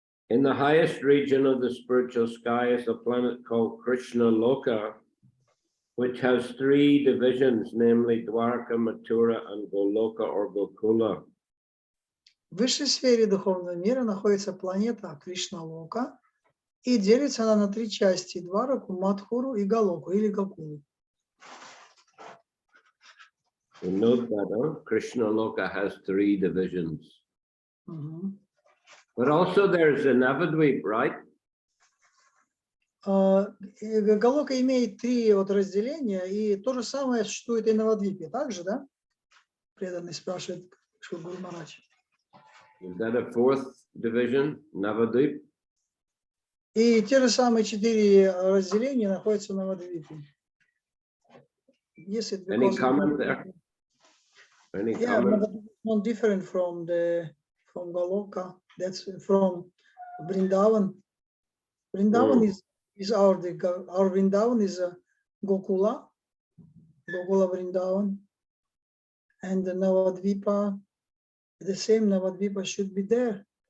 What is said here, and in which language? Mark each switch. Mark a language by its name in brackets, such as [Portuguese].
[English] In the highest region of the spiritual sky is a planet called Krishna Loka, which has three divisions, namely Dwarka, Mathura, and Goloka or Gokula. [Russian] В высшей сфере духовного мира находится планета Кришна-Лока, и делится она на три части – Двараку, Мадхуру и Галоку, или Гокулу. [English] You note that, huh? Krishna Loka has three divisions. But also there's a Navadvip, right? [Russian] Галока имеет три разделения, и то же самое существует и на Навадвипе. Также, да? Преданный спрашивает Гуру Махарадж. [English] Is that a fourth division, Navadvip? [Russian] И те же самые четыре разделения находятся на Навадвипе. [English] Yes, it Any comment there? Any comment? But it's not different from Goloka. That's from Vrindavan. Vrindavan is our Vrindavan is Gokula Vrindavan, and the Navadvipa, the same Navadvipa should be there.